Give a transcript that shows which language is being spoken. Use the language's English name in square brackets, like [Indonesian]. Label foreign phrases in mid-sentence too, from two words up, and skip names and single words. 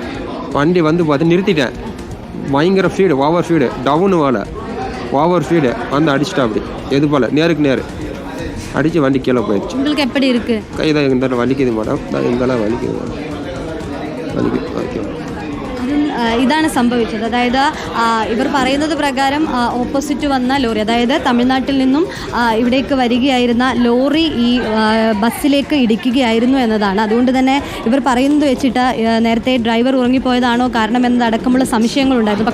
[Tamil] வண்டி வந்து பார்த்து நிறுத்திட்டேன். பயங்கர ஸ்பீடு, [English] over speed, [Tamil] டவுனு வாழை [English] over speed [Tamil] வந்து அடிச்சிட்டா. அப்படி எது போல் நேருக்கு நேர் அடித்து வண்டி கீழே போயிடுச்சு. உங்களுக்கு எப்படி இருக்குது? கைதான் இந்த வலிக்குது மேடம். இங்கெல்லாம் வலிக்குது. ஓகே. [Malayalam] ഇതാണ് സംഭവിച്ചത്. അതായത് ഇവർ പറയുന്നത് പ്രകാരം ഓപ്പോസിറ്റ് വന്ന ലോറി, അതായത് തമിഴ്നാട്ടിൽ നിന്നും ഇവിടേക്ക് വരികയായിരുന്ന ലോറി ഈ ബസ്സിലേക്ക് ഇടിക്കുകയായിരുന്നു എന്നതാണ്. അതുകൊണ്ട് തന്നെ ഇവർ പറയുന്നത് വെച്ചിട്ട് നേരത്തെ ഡ്രൈവർ ഉറങ്ങിപ്പോയതാണോ കാരണം എന്നതടക്കമുള്ള സംശയങ്ങളുണ്ടായിരുന്നു.